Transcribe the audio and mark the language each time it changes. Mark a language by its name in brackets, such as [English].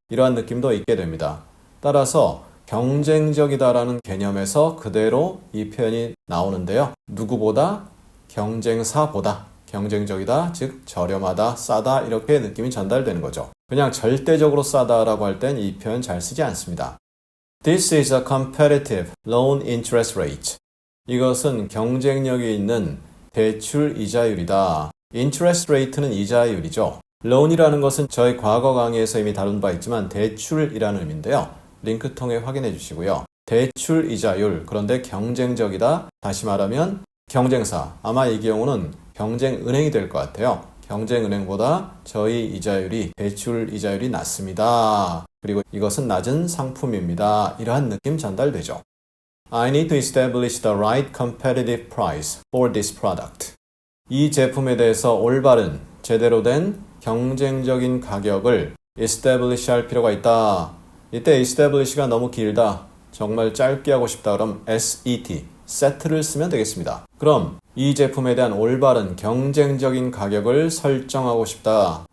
[Korean] 이러한 느낌도 있게 됩니다. 따라서 경쟁적이다라는 개념에서 그대로 이 표현이 나오는데요. 누구보다 경쟁사보다 경쟁적이다, 즉 저렴하다, 싸다 이렇게 느낌이 전달되는 거죠. 그냥 절대적으로 싸다라고 할 땐 이 표현 잘 쓰지 않습니다. [English] This is a competitive loan interest rate. [Korean] 이것은 경쟁력이 있는 대출 이자율이다. interest rate는 이자율이죠. loan이라는 것은 저희 과거 강의에서 이미 다룬 바 있지만 대출이라는 의미인데요. 링크 통해 확인해 주시고요. 대출 이자율, 그런데 경쟁적이다. 다시 말하면 경쟁사. 아마 이 경우는 경쟁은행이 될 것 같아요. 경쟁은행보다 저희 이자율이, 대출 이자율이 낮습니다. 그리고 이것은 낮은 상품입니다. 이러한 느낌 전달되죠. [English] I need to establish the right competitive price for this product. [Korean] 이 제품에 대해서 올바른, 제대로 된 경쟁적인 가격을 establish 할 필요가 있다. 이때 establish가 너무 길다. 정말 짧게 하고 싶다. 그럼 SET, set를 쓰면 되겠습니다. 그럼 이 제품에 대한 올바른 경쟁적인 가격을 설정하고 싶다.